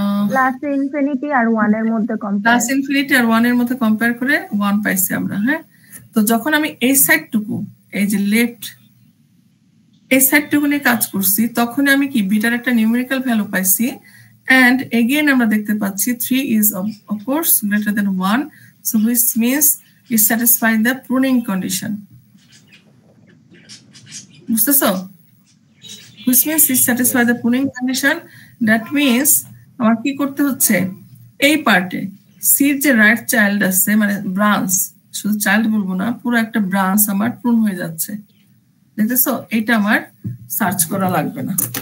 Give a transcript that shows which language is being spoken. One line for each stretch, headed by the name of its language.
Bangla: Plus infinity আর 1 এর মধ্যে plus infinity আর 1 এর মধ্যে কম্পেয়ার করে 1 পাইছি আমরা। হ্যাঁ, তো যখন আমি এই সাইডটুকু, এই যে লেফট এই সাইডটুকু নিয়ে কাজ করছি, তখন আমি কি বিটার একটা নিউমেরিক্যাল ভ্যালু পাইছি।
English: and again
Bangla: আমরা দেখতে পাচ্ছি
English: 3 is of course greater than 1, so which means it satisfies the pruning condition.
Bangla: বুঝতেছো?
English: which means it satisfies the pruning condition. That means
Bangla: আমার কি করতে হচ্ছে? এই পার্টে সির যে রাইট চাইল্ড আছে, মানে ব্রাঞ্চ, শুধু চাইল্ড বলবো না, পুরো একটা ব্রাঞ্চ আমার প্রুন হয়ে যাচ্ছে। দেখতেছো? এটা আমার সার্চ করা লাগবে না।